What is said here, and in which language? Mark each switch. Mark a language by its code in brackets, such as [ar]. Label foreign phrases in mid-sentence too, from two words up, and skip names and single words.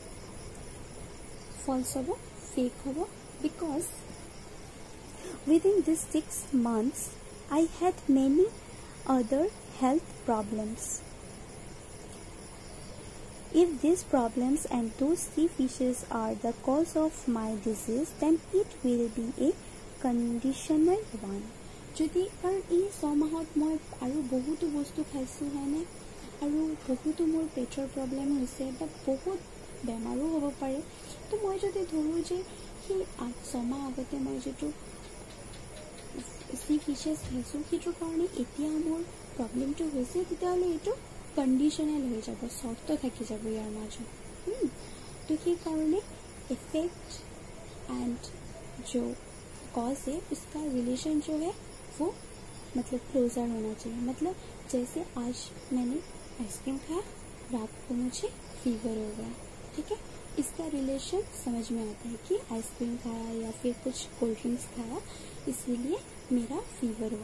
[as] ফলছ হ'ব, ফেক হ'ব। [en] বিকজ within these 6 months I had many other health problems. If these problems and those sea fishes are the cause of my disease, then it will be a conditional one. [as] যদি কাৰণ এই 6 মাহত মই আৰু বহুতো বস্তু খাইছোঁ হয়নে, আৰু বহুতো মোৰ পেটৰ প্ৰব্লেম হৈছে বা বহুত বেমাৰো হ'ব পাৰে, তো মই যদি ধৰোঁ যে সেই 6 মাহ আগতে মই যিটো [en] sea fishes [as] খাইছোঁ সেইটোৰ কাৰণে এতিয়া মোৰ প্ৰব্লেমটো হৈছে, তেতিয়াহ'লে এইটো কণ্ডিশ্যনেল হৈ যাব, চৰ্ত থাকি যাব ইয়াৰ মাজত। [hi] तो সেইকাৰণে [en] effect and [hi] जो कॉज है उसका रिलेशन जो है वो मतलब क्लोजर होना चाहिए। मतलब जैसे आज मैंने आइसक्रीम खाया, रात को मुझे फीवर हो गया, ठीक है, इसका रिलेशन समझ में आता है कि आइसक्रीम खाया या फिर कुछ [en] cold drinks [hi] खाया इसीलिए मेरा फीवर हुआ।